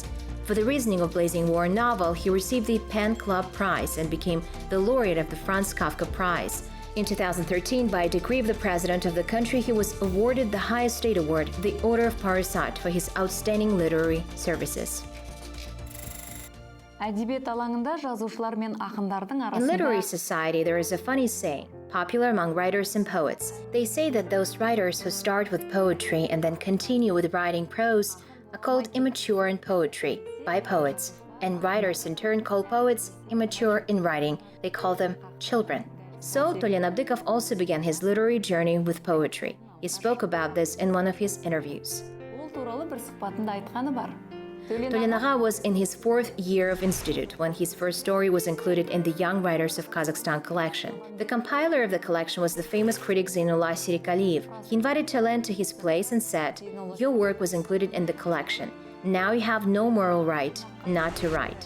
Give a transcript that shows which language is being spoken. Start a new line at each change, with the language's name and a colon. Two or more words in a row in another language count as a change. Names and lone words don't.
English: For the Reasoning of Blazing War novel, he received the Pen Club Prize and became the laureate of the Franz Kafka Prize. In 2013, by a decree of the president of the country, he was awarded the highest state award, the Order of Parasat, for his outstanding literary services.
Kazakh: Әдебиет алаңында жазушылар мен ақындардың
English: In literary
Kazakh: арасында
English: society, there is a funny saying, popular among writers and poets. They say that those writers who start with poetry and then continue with writing prose are called immature in poetry by poets, and writers in turn call poets immature in writing. They call them children. So, Tolen Abdikov also began his literary journey with poetry. He spoke about this in one of his interviews.
Kazakh: ол туралы бір сұхбатында айтқаны бар.
English: Tolen Agha was in his 4th year of institute when his first story was included in the Young Writers of Kazakhstan collection. The compiler of the collection was the famous critic Zainullah Sirikaliyev. He invited Tolen to his place and said, "Your work was included in the collection. Now you have no moral right not to write."